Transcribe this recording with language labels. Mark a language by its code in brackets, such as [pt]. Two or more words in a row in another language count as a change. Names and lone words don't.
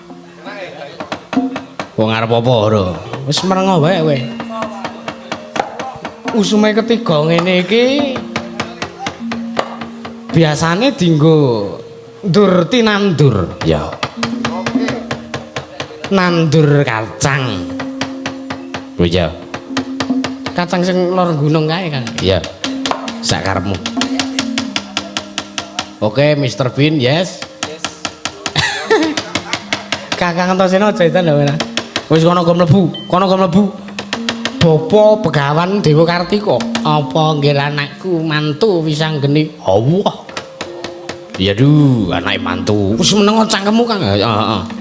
[jv] apa ora wis merengo wae kowe usume ketiga ngene iki biasane dienggo ndur tinandur ya nandur kacang ya kacang sing lor gunung kae Kang iya sak karepmu oke Mr. Bean yes Kakang Antasena jahitan lho ora wis kono go mlebu Bapa Begawan Dewa Kartika apa nggih anakku mantu Wisanggeni Allah iya duh anake mantu wis meneng cangkemmu Kang heeh